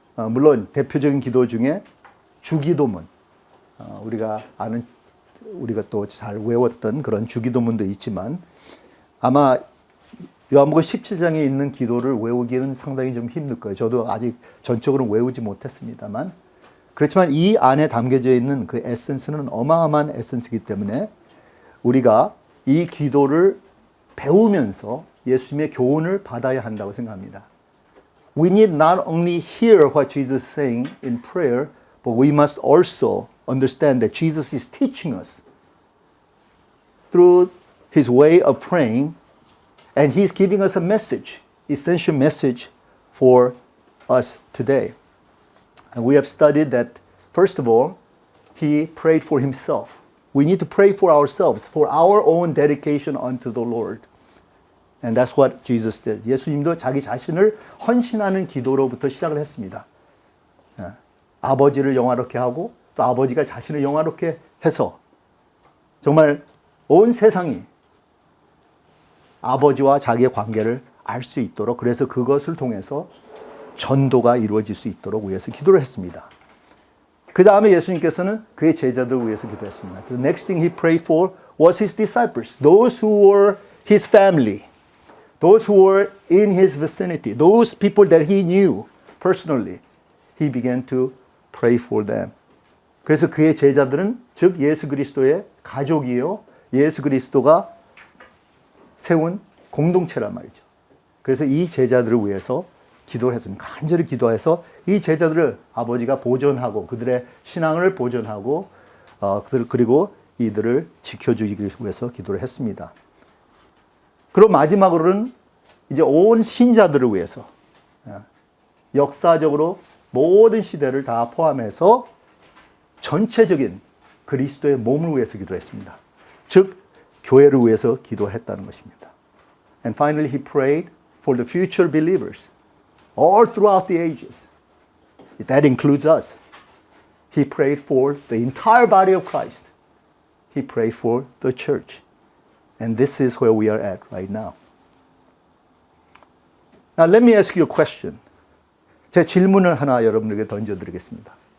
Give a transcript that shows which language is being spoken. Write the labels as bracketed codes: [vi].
[ko] 물론 대표적인 기도 중에 주기도문, 우리가 아는 우리가 또 잘 외웠던 그런 주기도문도 있지만 아마 요한복음 17장에 있는 기도를 외우기는 상당히 좀 힘들 거예요. 저도 아직 전적으로 외우지 못했습니다만 그렇지만 이 안에 담겨져 있는 그 에센스는 어마어마한 에센스이기 때문에 우리가 이 기도를 배우면서 예수님의 교훈을 받아야 한다고 생각합니다. [en] We need not only hear what Jesus is saying in prayer, but we must also understand that Jesus is teaching us through his way of praying, and he's giving us a message, essential message for us today. And we have studied that, first of all, he prayed for himself. We need to pray for ourselves, for our own dedication unto the Lord. And that's what Jesus did. [ko] 예수님도 자기 자신을 헌신하는 기도로부터 시작을 했습니다. 아버지를 영화롭게 하고 또 아버지가 자신을 영화롭게 해서 정말 온 세상이 아버지와 자기의 관계를 알 수 있도록, 그래서 그것을 통해서 전도가 이루어질 수 있도록 위해서 기도를 했습니다. 그 다음에 예수님께서는 그의 제자들을 위해서 기도했습니다. [en] The next thing he prayed for was his disciples, those who were his family, those who were in his vicinity, those people that he knew personally. He began to pray for them. [ko] 그래서 그의 제자들은 즉 예수 그리스도의 가족이요, 예수 그리스도가 세운 공동체란 말이죠. 그래서 이 제자들을 위해서 기도를 했습니다. 간절히 기도해서 이 제자들을 아버지가 보존하고 그들의 신앙을 보존하고 그리고 이들을 지켜주기 위해서 기도를 했습니다. 그리고 마지막으로는 이제 온 신자들을 위해서 역사적으로 모든 시대를 다 포함해서 전체적인 그리스도의 몸을 위해서 기도했습니다. 즉 교회를 위해서 기도했다는 것입니다. [en] And finally he prayed for the future believers all throughout the ages. That includes us. He prayed for the entire body of Christ. He prayed for the church. And this is where we are at right now. Now let me ask you a question. [ko] 제 질문을 하나 여러분에게 던져드리겠습니다.